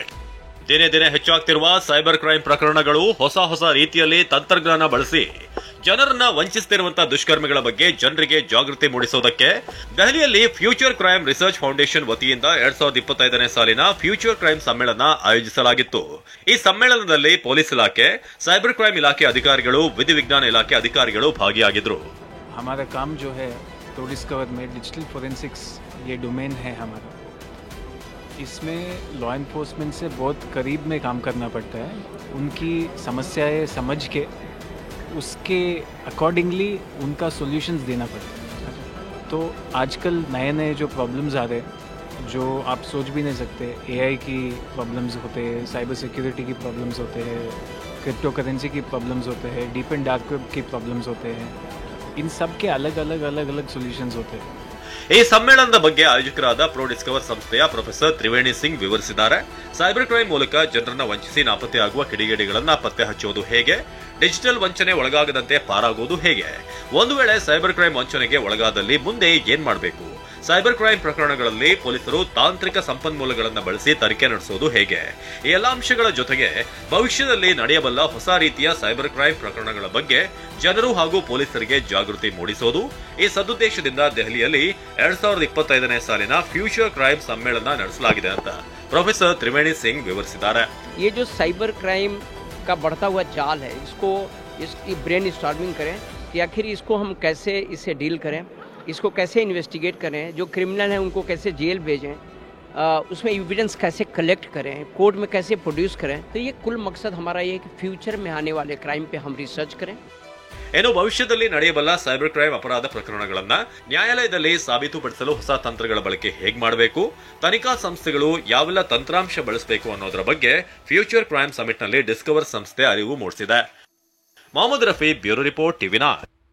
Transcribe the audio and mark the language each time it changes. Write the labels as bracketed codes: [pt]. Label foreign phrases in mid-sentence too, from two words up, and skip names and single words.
[kn] ದಿನೇ ದಿನೇ ಹೆಚ್ಚಾಗ್ತಿರುವ [en] cyber crime [kn] ಪ್ರಕರಣಗಳು ಹೊಸ ರೀತಿಯಲ್ಲಿ ತಂತ್ರಜ್ಞಾನ ಬಳಸಿ ಜನರನ್ನ ವಂಚಿಸುತ್ತಿರುವಂತಹ ದುಷ್ಕರ್ಮಿಗಳ ಬಗ್ಗೆ ಜನರಿಗೆ ಜಾಗೃತಿ ಮೂಡಿಸುವುದಕ್ಕೆ ದೆಹಲಿಯಲ್ಲಿ ಫ್ಯೂಚರ್ ಕ್ರೈಂ ರಿಸರ್ಚ್ ಫೌಂಡೇಶನ್ ವತಿಯಿಂದ 2025ನೇ ಸಾಲಿನ ಫ್ಯೂಚರ್ ಕ್ರೈಂ ಸಮ್ಮೇಳನ ಆಯೋಜಿಸಲಾಗಿತ್ತು. ಈ ಸಮ್ಮೇಳನದಲ್ಲಿ ಪೊಲೀಸ್ ಇಲಾಖೆ, [en] cyber crime [kn] ಇಲಾಖೆ ಅಧಿಕಾರಿಗಳು, ವಿಧಿವಿಜ್ಞಾನ ಇಲಾಖೆ ಅಧಿಕಾರಿಗಳು ಭಾಗಿಯಾಗಿದ್ದರು. [hi] हमारा काम जो है प्रो डिस्कवर में [en] digital forensics [hi] ये डोमेन है हमारा. इसमें [en] law enforcement [hi] से बहुत करीब में काम करना पड़ता है. उनकी समस्याएं समझ के उसके अकॉर्डिंगली उनका सॉल्यूशंस देना पड़ता है. तो आजकल नए जो प्रॉब्लम्स आ रहे हैं जो आप सोच भी नहीं सकते, एआई की प्रॉब्लम्स होते हैं, [en] cyber security [hi] की प्रॉब्लम्स होते हैं, [en] crypto currency [hi] की प्रॉब्लम्स होते हैं, [en] deep and dark web [hi] की प्रॉब्लम्स होते हैं. इन सब के अलग अलग सॉल्यूशंस होते हैं. [kn] ಈ ಸಮ್ಮೇಳನದ ಬಗ್ಗೆ ಆಯೋಜಕರಾದ ಪ್ರೋ ಡಿಸ್ಕವರ್ ಸಂಸ್ಥೆಯ ಪ್ರೊಫೆಸರ್ ತ್ರಿವೇಣಿ ಸಿಂಗ್ ವಿವರಿಸಿದ್ದಾರೆ. [en] cyber crime [kn] ಮೂಲಕ ಜನರನ್ನ ವಂಚಿಸಿ ನಾಪತ್ತೆಯಾಗುವ ಕಿಡಿಗೇಡಿಗಳನ್ನ ಪತ್ತೆ ಹಚ್ಚುವುದು ಹೇಗೆ, ಡಿಜಿಟಲ್ ವಂಚನೆ ಒಳಗಾಗದಂತೆ ಪಾರಾಗುವುದು ಹೇಗೆ, ಒಂದು ವೇಳೆ [en] cyber crime [kn] ವಂಚನೆಗೆ ಒಳಗಾದಲ್ಲಿ ಮುಂದೆ ಏನ್ ಮಾಡಬೇಕು, [en] cyber crime [kn] ಪ್ರಕರಣಗಳಲ್ಲಿ ಪೊಲೀಸರು ತಾಂತ್ರಿಕ ಸಂಪನ್ಮೂಲಗಳನ್ನು ಬಳಸಿ ತನಿಖೆ ನಡೆಸುವುದು ಹೇಗೆ, ಈ ಎಲ್ಲಾ ಅಂಶಗಳ ಜೊತೆಗೆ ಭವಿಷ್ಯದಲ್ಲಿ ನಡೆಯಬಲ್ಲ ಹೊಸ ರೀತಿಯ [en] cyber crime [kn] ಪ್ರಕರಣಗಳ ಬಗ್ಗೆ ಜನರು ಹಾಗೂ ಪೊಲೀಸರಿಗೆ ಜಾಗೃತಿ ಮೂಡಿಸುವುದು ಈ ಸದುದ್ದೇಶದಿಂದ ದೆಹಲಿಯಲ್ಲಿ 2025ನೇ ಸಾಲಿನ ಫ್ಯೂಚರ್ ಕ್ರೈಂ ಸಮ್ಮೇಳನ ನಡೆಸಲಾಗಿದೆ ಅಂತ ಪ್ರೊಫೆಸರ್ ತ್ರಿವೇಣಿ ಸಿಂಗ್ ವಿವರಿಸಿದ್ದಾರೆ. [hi] ये जो [en] cyber crime [hi] का बढ़ता हुआ जाल है, इसकी [en] brain storming [hi] करें कि आखिर इसको हम कैसे इससे डील करें, इसको कैसे इन्वेस्टिगेट करें, जो क्रिमिनल हैं उनको कैसे जेल भेजें, उसमें एविडेंस कैसे कलेक्ट करें, कोर्ट में कैसे प्रोड्यूस करें. तो ये कुल मकसद हमारा ये है कि फ्यूचर में आने वाले क्राइम पे हम रिसर्च करें. [kn] ಏನು ಭವಿಷ್ಯದಲ್ಲಿ ನಡೆಯಬಲ್ಲ [en] cyber crime [kn] ಅಪರಾಧ ಪ್ರಕರಣಗಳನ್ನ ನ್ಯಾಯಾಲಯದಲ್ಲಿ ಸಾಬೀತುಪಡಿಸಲು ಹೊಸ ತಂತ್ರಗಳ ಬಳಕೆ ಹೇಗೆ ಮಾಡಬೇಕು, ತನಿಖಾ ಸಂಸ್ಥೆಗಳು ಯಾವೆಲ್ಲ ತಂತ್ರಾಂಶ ಬಳಸಬೇಕು ಅನ್ನೋದರ ಬಗ್ಗೆ ಫ್ಯೂಚರ್ ಕ್ರೈಂ ಸಮಿಟ್ನಲ್ಲಿ ಡಿಸ್ಕವರ್ ಸಂಸ್ಥೆ ಅರಿವು ಮೂಡಿಸಿದೆ. ಮೊಹಮ್ಮದ್ ರಫಿ, [en] bureau report, [kn] ಟಿವಿ9.